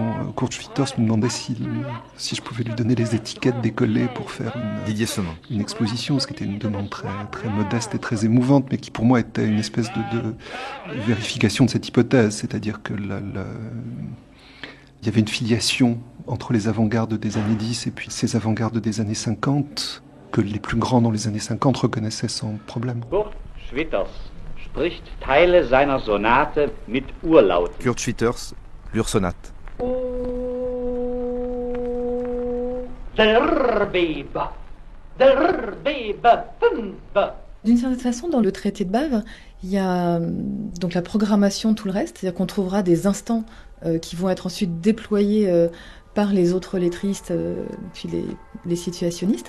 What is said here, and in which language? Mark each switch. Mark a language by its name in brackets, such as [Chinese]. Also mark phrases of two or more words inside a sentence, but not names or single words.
[French] Kurt Schwitters me demandait si je pouvais lui donner les étiquettes décollées pour faire une exposition, ce qui était une demande très, très modeste et très émouvante, mais qui pour moi était une espèce de vérification de cette hypothèse, c'est-à-dire que il y avait une filiation entre les avant-gardes des années 10 et puis ces avant-gardes des années 50, que les plus grands dans les années 50 reconnaissaient sans problème. [German] Kurt Schwitters spricht Teile seiner Sonate mit Urlaut. [French] Kurt Schwitters, l'Ursonate. D'une certaine façon, dans le traité de Bâve, il y a donc la programmation, tout le reste, c'est-à-dire qu'on trouvera des instants qui vont être ensuite déployés par les autres lettristes, puis les situationnistes.